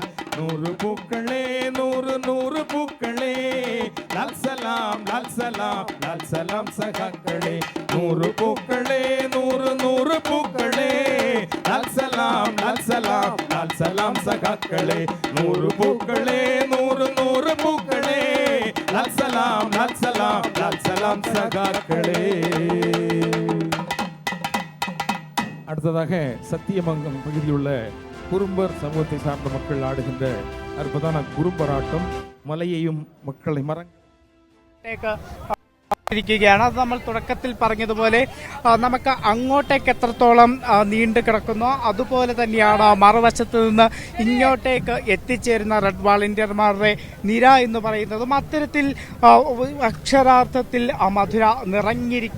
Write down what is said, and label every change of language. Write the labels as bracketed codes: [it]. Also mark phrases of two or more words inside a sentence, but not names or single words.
[ml] 100 പൂക്കളേ 100 പൂക്കളേ ലാൽ സലാം ലാൽ സലാം ലാൽ സലാം സഖാക്കളേ 100 പൂക്കളേ 100 പൂക്കളേ ലാൽ സലാം ലാൽ സലാം ലാൽ സലാം സഖാക്കളേ 100 പൂക്കളേ 100 പൂക്കളേ ലാൽ സലാം ലാൽ സലാം ലാൽ സലാം സഖാക്കളേ. [ta] அடுத்ததாக சத்தியமங்கலம் பகுதியிலுள்ள குறும்பர் சமூகத்தை சார்ந்த மக்கள் ஆடுகின்ற அற்புதமான குறும்பராட்டம் மலையையும் மக்களை [ml] ാണ്. അത് നമ്മൾ തുടക്കത്തിൽ പറഞ്ഞതുപോലെ നമുക്ക് അങ്ങോട്ടേക്ക് എത്രത്തോളം നീണ്ടു കിടക്കുന്നോ അതുപോലെ തന്നെയാണ് മറുവശത്ത് നിന്ന് ഇങ്ങോട്ടേക്ക് എത്തിച്ചേരുന്ന റെഡ് വാളണ്ടിയർമാരുടെ നിര എന്ന് പറയുന്നതും അത്തരത്തിൽ അക്ഷരാർത്ഥത്തിൽ മധുര നിറഞ്ഞിരിക്കുന്നു.